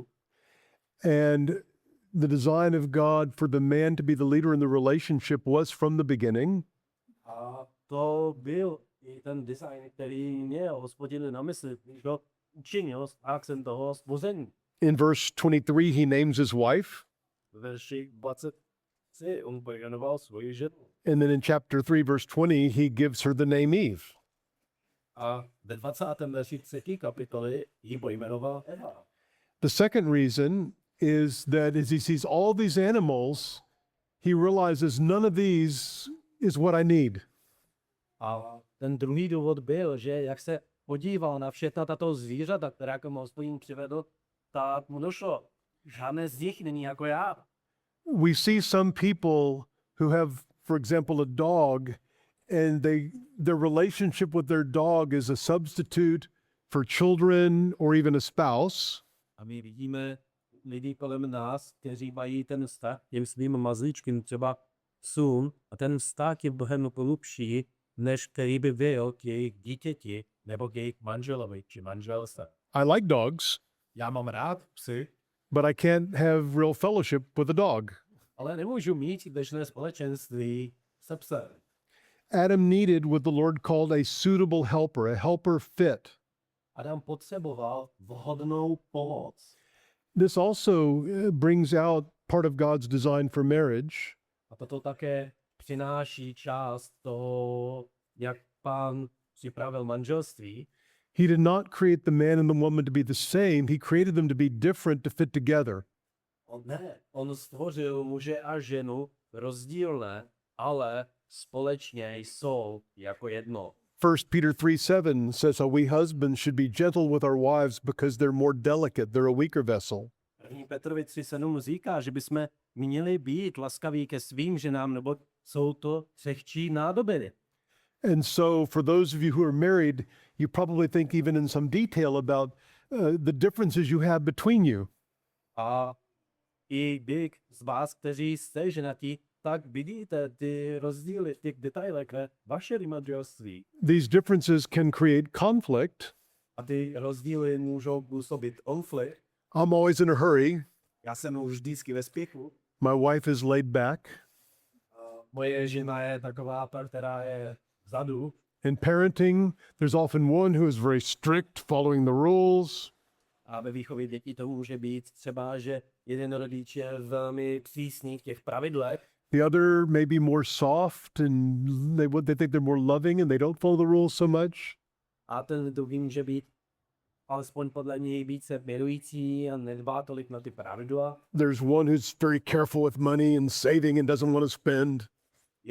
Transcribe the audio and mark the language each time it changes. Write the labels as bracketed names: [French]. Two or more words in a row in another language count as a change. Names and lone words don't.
[English] And the design of God for the man to be the leader in the relationship was from the beginning. [Czech] A to byl i ten design, který měl Hospodin na mysli, když ho učinil s akcent toho stvoření. [English] In verse 23, he names his wife. [Czech] V verši 23 on pojmenoval svoji ženu. [English] And then in chapter 3, verse 20, he gives her the name Eve. [Czech] A ve 20. verši 3. kapitoly ji pojmenoval Eva. [English] The second reason is that as he sees all these animals, he realizes none of these is what I need. [Czech] A ten druhý důvod byl, že jak se podíval na všechna tato zvířata, která mu Hospodin přivedl, tak mu došlo, žádné z nich není jako já. [English] We see some people who have, for example, a dog, and their relationship with their dog is a substitute for children or even a spouse. [Czech] A my vidíme lidi kolem nás, kteří mají ten vztah těm svým mazlíčkým, třeba psům, a ten vztah je mnohem hlubší, než který by byl k jejich dítěti nebo k jejich manželovi či manželce. [English] I like dogs, [Czech] Já mám rád psy, [English] but I can't have real fellowship with a dog. [Czech] ale nemůžu mít běžné společenství se psem. [English] Adam needed what the Lord called a suitable helper, a helper fit. [Czech] Adam potřeboval vhodnou pomoc. [English] This also brings out part of God's design for marriage. [Czech] A toto také přináší část toho, jak Pán připravil manželství. [English] He did not create the man and the woman to be the same. He created them to be different, to fit together. [Czech] On stvořil muže a ženu rozdílné, ale společně jsou jako jedno. [English] 1 Peter 3:7 says how we husbands should be gentle with our wives because they're more delicate, they're a weaker vessel. [Czech] 1. Petrovi 3:7 říká, že bychom měli být laskaví ke svým ženám, nebo jsou to křehčí nádoby. [English] And so for those of you who are married, you probably think even in some detail about the differences you have between you. [Czech] A i vy z vás, kteří jste ženatí, tak vidíte ty rozdíly v těch detailech ve vašem manželství. [English] These differences can create conflict. [Czech] A ty rozdíly můžou působit konflikt. [English] I'm always in a hurry. [Czech] Já jsem už vždycky ve spěchu. [English] My wife is laid back. [Czech] Moje žena je taková ta, která je vzadu. [English] In parenting, there's often one who is very strict, following the rules. [Czech] A ve výchově dětí to může být třeba, že jeden rodič je velmi přísný v těch pravidlech. [English] The other may be more soft and they think they're more loving and they don't follow the rules so much. [Czech] A ten druhý může být alespoň podle něj více milující a nedbá tolik na ty pravidla. [English] There's one who's very careful with money and saving and doesn't want to spend.